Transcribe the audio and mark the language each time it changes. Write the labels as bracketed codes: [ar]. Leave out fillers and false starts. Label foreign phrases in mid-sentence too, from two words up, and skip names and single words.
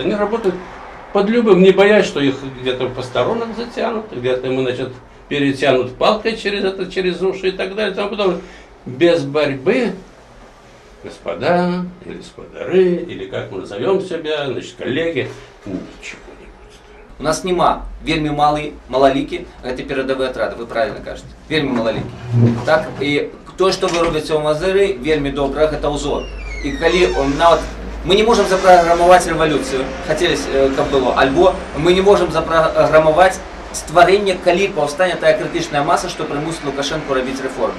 [ru] Они работают под любым, не боясь, что их где-то по сторонам затянут, где-то ему, значит, перетянут палкой через уши и так далее. Тому подобное. Без борьбы, господа, или господары, или как мы назовем себя, значит, коллеги, ничего. [be] У нас нема вельмі малалікі, гэта перадавыя атрады, вы правильно кажаце, вельмі малалікі. Так, і то, што вы робіце ў Мазыры, вельмі добра, гэта ўзор. І калі нават мы не можам запраграмаваць рэвалюцыю, хацелі, каб было, альбо мы не можам запраграмаваць стварэнне, калі паўстане тая крытычная маса, што прымусіць Лукашэнку рабіць рэформы.